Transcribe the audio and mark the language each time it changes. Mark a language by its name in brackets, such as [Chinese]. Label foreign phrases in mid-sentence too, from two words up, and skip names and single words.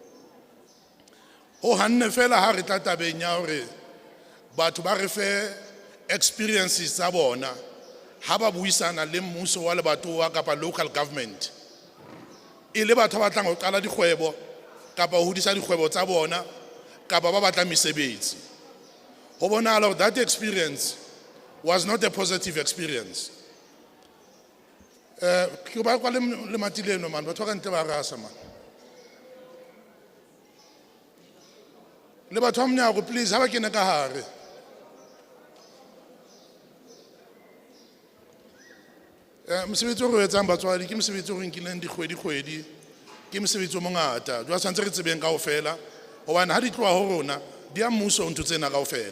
[Southern Sotho] Ho hanne fela ha re tla tabeng ya hore batho ba re fe experiences tsa bona ha ba buisana le mmuso wa lebatowa kapa [English] local government. [Southern Sotho] Ile batho ba batlang ho qala dikgwebo kapa ho hodisa dikgwebo tsa bona kapa ba batla mesebetsi. Ho bonahala [English] that experience was not a positive experience. [Southern Sotho] Ke ba kwa le matileno man batho ka ntle ba rasa man. Le batho ba mnyago please ha ba kene ka hare. Mosebetsi o re o etsang batswadi ke mosebetsi o re nkileng dikgwedi, ke mosebetsi o mongata. Jwale tshwantse re tsebeng kaofela hobane ha di tloha ho rona di a mmuso ntho tsena kaofela.